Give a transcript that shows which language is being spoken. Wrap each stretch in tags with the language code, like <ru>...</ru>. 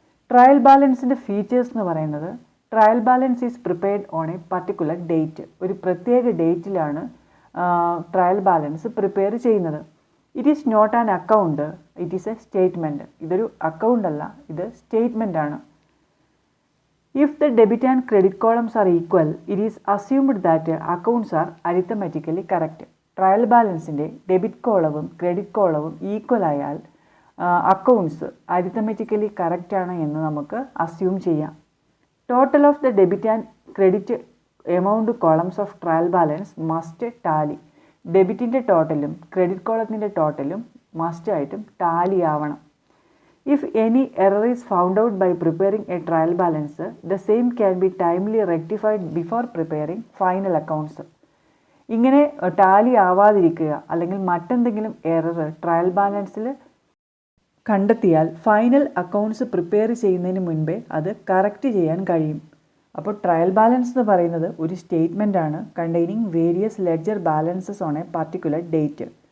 <ml>Trial ബാലൻസിൻ്റെ features എന്ന് പറയുന്നത്</ml> <en>Trial balance is prepared on a particular date.</en> <ml>ഒരു പ്രത്യേക ഡേറ്റിലാണ് ട്രയൽ ബാലൻസ് പ്രിപ്പയർ ചെയ്യുന്നത്.</ml> <en>It is not an account, it is a statement.</en> <ml>ഇതൊരു account അല്ല, ഇത് സ്റ്റേറ്റ്മെൻ്റ് ആണ്.</ml> <en>If the debit and credit columns are equal, it is assumed that accounts are arithmetically correct.</en> <ml>Trial ബാലൻസിൻ്റെ debit കോളവും credit കോളവും equal ആയാൽ accounts അരിത്തമെറ്റിക്കലി correct ആണ് എന്ന് നമുക്ക് assume ചെയ്യാം.</ml> <en>Total of the debit and credit amount columns of trial balance must tally.</en> <ml>ഡെബിറ്റിൻ്റെ ടോട്ടലും credit കോളത്തിൻ്റെ ടോട്ടലും മസ്റ്റായിട്ടും Tally ആവണം.</ml> <en>If any error is found out by preparing a trial balance, the same can be timely rectified before preparing final accounts.</en> <ml>ഇങ്ങനെ Tally ആവാതിരിക്കുക അല്ലെങ്കിൽ മറ്റെന്തെങ്കിലും error trial ബാലൻസിൽ കണ്ടെത്തിയാൽ final accounts prepare ചെയ്യുന്നതിന് മുൻപേ അത് correct ചെയ്യാൻ കഴിയും. അപ്പോൾ ട്രയൽ ബാലൻസ് എന്ന് പറയുന്നത് ഒരു സ്റ്റേറ്റ്മെൻ്റ് ആണ്</ml> <en>Containing various ledger balances on a particular date.</en>